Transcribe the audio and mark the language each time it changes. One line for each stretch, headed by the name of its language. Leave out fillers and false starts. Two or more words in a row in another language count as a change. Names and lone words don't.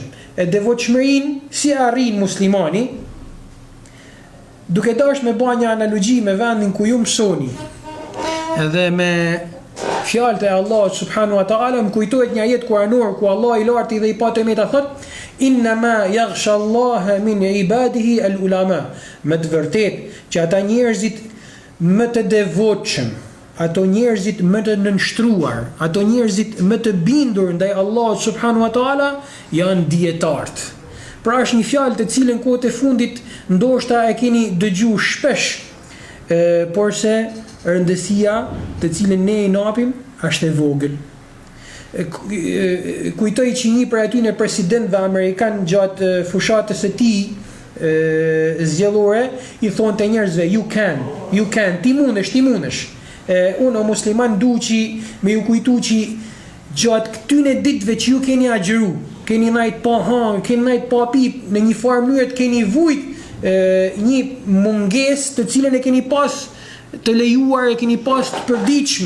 Albanian: E devotshmërinë si arrin muslimani, duke dashur me bë një analogji me vendin ku ju mësoni, edhe me fjalët e Allahut
Arabic: سبحانه وتعالى,
Albanian: më kujtohet një ajet kuranor ku Allah i larti dhe i patë meta thot
Arabic: إنما يخشى الله من عباده العلماء.
Albanian: Me të vërtetë që ata njerëzit më të devotshëm, ato njerëzit më të nënshtruar, ato njerëzit më të bindur ndaj Allahut
Arabic: سبحانه وتعالى
Albanian: janë dietarët. Pra është një fjalë të cilën kohët e fundit ndoshta e keni dëgjuar shpesh, por se rëndësia të cilën ne i napim është e vogël. Kujtoj që një prej atyre presidentëve amerikan gjatë fushatës së tij zgjedhore i thonë të njerëzve
English: you can,
Albanian: ti mundesh. Unë o musliman du që me ju kujtu që gjatë këtyne ditëve që ju keni agjëru, keni najt pa hangë, keni najt pa pip, në një farë mënyrë keni vujt një munges të cilën e keni pas të lejuar, e keni pas të përditshme.